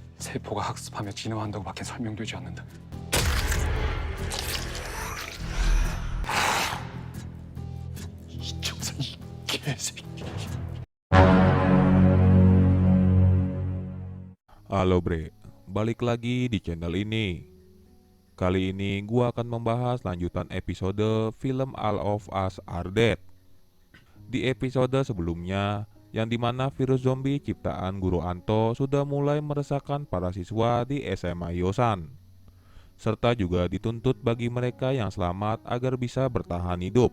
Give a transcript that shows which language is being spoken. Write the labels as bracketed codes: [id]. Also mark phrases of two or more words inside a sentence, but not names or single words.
[ko] 세포가 학습하며 진화한다고밖에 설명되지 않는다. 이정선 이 개새끼. [id] Halo bre, balik lagi di channel ini. Kali ini gua akan membahas lanjutan episode film All of Us Are Dead. Di episode sebelumnya, yang dimana virus zombie ciptaan Guru Anto sudah mulai meresahkan para siswa di SMA Yosan, serta juga dituntut bagi mereka yang selamat agar bisa bertahan hidup.